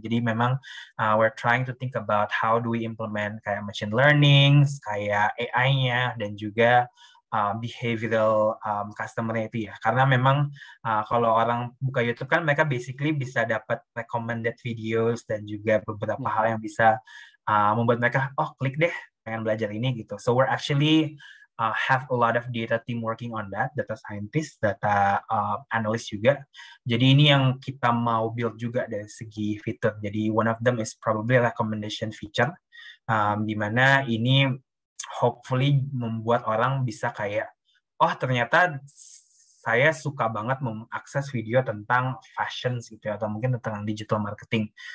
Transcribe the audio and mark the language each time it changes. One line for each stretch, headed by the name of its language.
Indonesian: Jadi memang
English: we're trying to think about how do we implement
Indonesian: kayak machine learning, kayak AI-nya, dan juga behavioral customer-nya itu ya. Karena memang kalau orang buka YouTube kan mereka basically bisa dapat recommended videos dan juga beberapa hal yang bisa membuat mereka klik deh pengen belajar ini gitu.
English: So we're actually have a lot of data team working on that, data scientist, data analyst juga.
Indonesian: Jadi ini yang kita mau build juga dari segi fitur. Jadi
English: one of them is probably recommendation feature,
Indonesian: di mana ini hopefully membuat orang bisa kayak, ternyata saya suka banget mengakses video tentang fashion gitu ya, atau mungkin tentang digital marketing.